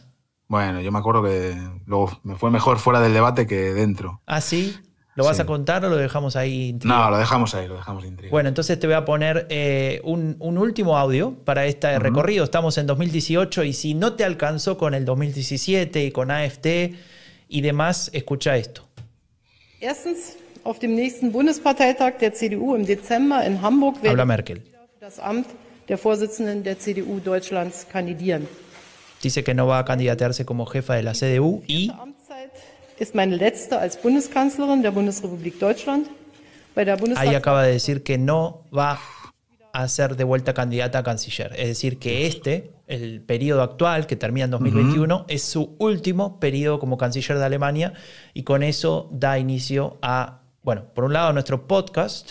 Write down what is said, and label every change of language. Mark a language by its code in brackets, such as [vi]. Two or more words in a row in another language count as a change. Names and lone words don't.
[es] Bueno, yo me acuerdo que luego me fue mejor fuera del debate que dentro. ¿Ah, sí? ¿Lo vas a contar o lo dejamos ahí intrigado? No, lo dejamos intrigado. Bueno, entonces te voy a poner un último audio para este recorrido. Estamos en 2018 y si no te alcanzó con el 2017 y con AfD y demás, escucha esto. [de] Erstens, auf dem nächsten Bundesparteitag der CDU im Dezember in Hamburg [es] Habla Merkel. [de] Für das Amt der Vorsitzenden der CDU Deutschlands kandidieren. [es] Dice que no va a candidatearse como jefa de la CDU y [de] ist meine letzte als Bundeskanzlerin der Bundesrepublik Deutschland. [es] Ahí acaba de decir que no va a ser de vuelta candidata a canciller. Es decir, que el periodo actual, que termina en 2021, es su último periodo como canciller de Alemania y con eso da inicio a, bueno, por un lado a nuestro podcast.